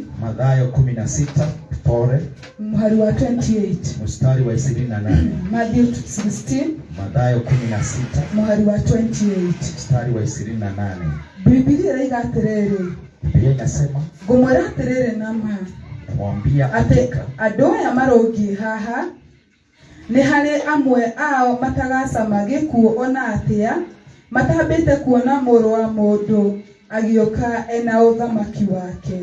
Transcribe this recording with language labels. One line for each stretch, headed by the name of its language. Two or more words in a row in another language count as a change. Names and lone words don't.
Swahili: Mathayo 16, pole. Mstari wa 28. Mstari wa 28. Mathayo 16. Mathayo 16. Mstari wa 28. Mstari wa 28.
Kikuyu: Biblia iraga atiriri.
Swahili: Biblia inasema,
Kikuyu: ngumwira atiriri nama.
Swahili: Mwambia
Kikuyu: ati andũ aya marongi haha nĩ harĩ amwe ao matagacama gĩkuũ ona atĩa, matambĩte kuona mũrũ wa mũndũ agĩũka ena ũthamaki wake.